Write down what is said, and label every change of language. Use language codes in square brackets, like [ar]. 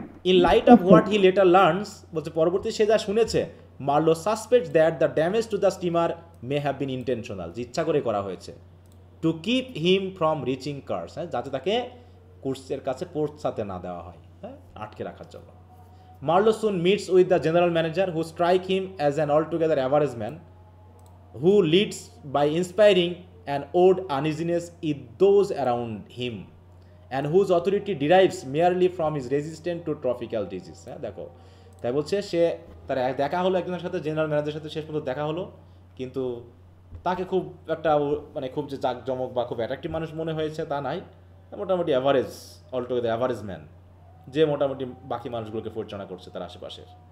[en] in light of what he later learns, [bn] বলছে পরবর্তী সে যা শুনেছে, [en] Marlow suspects that the damage to the steamer may have been intentional, [bn] যে ইচ্ছা করে করা হয়েছে, [en] to keep him from reaching Kurtz, [bn] হ্যাঁ, যাতে তাকে কুর্সের কাছে পৌঁছাতে না দেওয়া হয়, হ্যাঁ, আটকে রাখার জন্য। [en] Marlowe soon meets with the general manager, who strike him as an altogether average man, who leads by inspiring an odd uneasiness in those around him, and whose authority derives merely from his resistance to tropical disease. [bn] হ্যাঁ দেখো, তাই বলছে সে তার দেখা হলো একজনের সাথে, general ম্যানেজারের সাথে শেষ পর্যন্ত দেখা হলো, কিন্তু তাকে খুব একটা মানে খুব যে জাঁকজমক বা খুব অ্যাট্রাক্টিভ মানুষ মনে হয়েছে তা নাই, মোটামুটি অ্যাভারেজ, [en] altogether average man, [bn] যে মোটামুটি বাকি মানুষগুলোকে পরিচালনা করছে তার আশেপাশের।